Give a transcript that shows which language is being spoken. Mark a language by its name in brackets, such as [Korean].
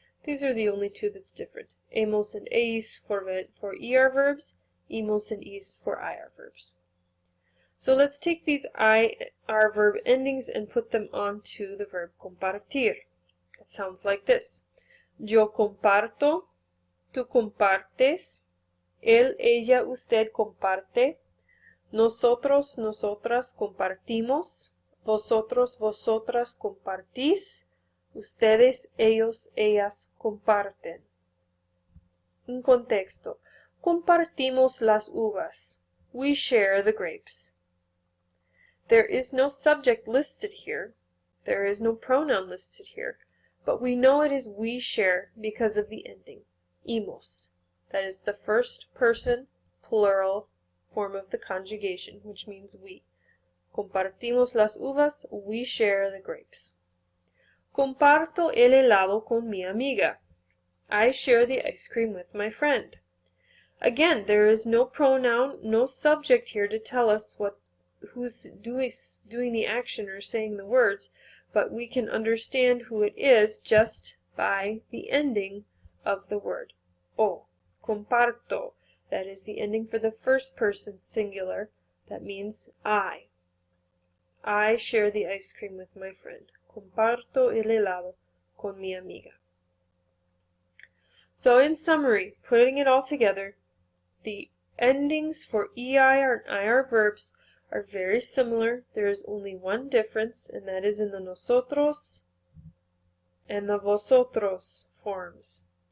[English] These are the only two that's different. Hemos and eis for ER verbs, imos and is for IR verbs. So let's take these IR verb endings and put them onto the verb compartir. It sounds like this. [Spanish] Yo comparto, tú compartes, él, ella, usted comparte. Nosotros, nosotras compartimos. Vosotros, vosotras compartís. Ustedes, ellos, ellas comparten. Un contexto. Compartimos las uvas. [English] We share the grapes. There is no subject listed here. There is no pronoun listed here. But we know it is we share because of the ending. Imos. That is the first person plural form of the conjugation, which means we. [Spanish] Compartimos las uvas. [English] We share the grapes. [Spanish] Comparto el helado con mi amiga. [English] I share the ice cream with my friend. Again, there is no pronoun, no subject here to tell us who's doing the action or saying the words, but we can understand who it is just by the ending of the word. O. Comparto. That is the ending for the first person singular. That means I. I share the ice cream with my friend. [Spanish] Comparto el helado con mi amiga. [English] So in summary, putting it all together, the endings for ER and IR verbs are very similar. There is only one difference, and that is in the nosotros and the vosotros forms.